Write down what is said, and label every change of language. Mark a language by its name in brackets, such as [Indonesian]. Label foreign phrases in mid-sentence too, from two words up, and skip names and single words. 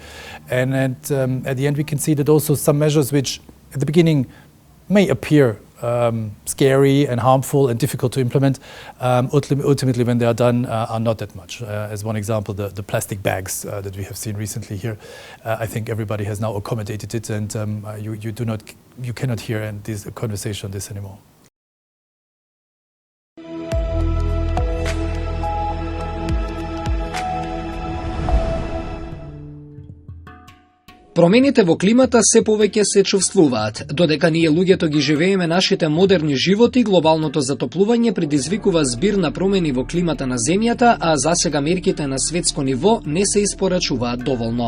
[English] And at the end we can see that also some measures which at the beginning may appear scary and harmful and difficult to implement, ultimately when they are done are not that much. As one example, the plastic bags that we have seen recently here, I think everybody has now accommodated it, and you cannot hear this conversation on this anymore. [Macedonian] Промените во климата се повеќе се чувствуваат. Додека ние луѓето ги живееме нашите модерни животи, глобалното затоплување предизвикува збир на промени во климата на земјата, а засега мерките на светско ниво не се испорачуваат доволно.